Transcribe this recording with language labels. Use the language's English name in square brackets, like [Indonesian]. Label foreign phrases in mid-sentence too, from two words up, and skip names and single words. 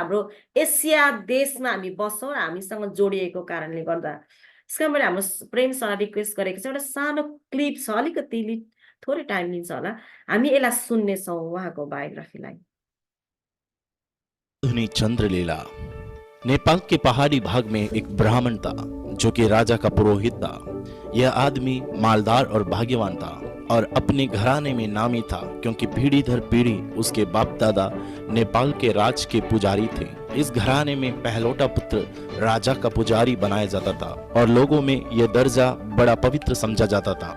[Nepali] हाम्रो एसिया देशमा हामी बस्छौँ र हामीसँग जोडिएको कारणले गर्दा यसका मैले हाम्रो प्रेमसँग रिक्वेस्ट गरेको छ, एउटा सानो क्लिप छ, अलिकति थोरै टाइम लिन्छ होला, हामी यसलाई सुन्नेछौँ उहाँको बायोग्राफीलाई। [Hindi] साधुनी चंद्रलीला नेपाल के पहाड़ी भाग में एक ब्राह्मण था जो कि राजा का पुरोहित था। यह आदमी मालदार और भाग्यवान था और अपने घराने में नामी था, क्योंकि पीढ़ी दर पीढ़ी उसके बाप दादा नेपाल के राज के पुजारी थे। इस घराने में पहलौटा पुत्र राजा का पुजारी बनाया जाता था और लोगों में यह दर्जा बड़ा पवित्र समझा जाता था।